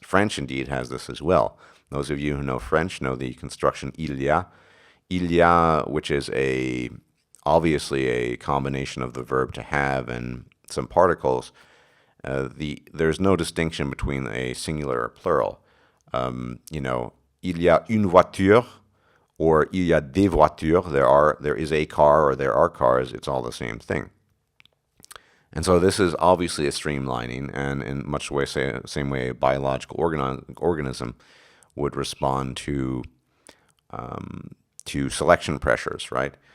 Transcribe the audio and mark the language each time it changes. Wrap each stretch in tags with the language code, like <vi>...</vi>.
<en>French indeed has this as well. Those of you who know French know the construction</en> <fr>"il y a,"</fr> <en>which is obviously a combination of the verb to have and some particles. There's no distinction between a singular or plural.</en> <fr>Il y a une voiture or il y a des voitures.</fr> <en>There is a car or there are cars. It's all the same thing. And so this is obviously a streamlining, and in much the same way a biological organism would respond to selection pressures, right?</en>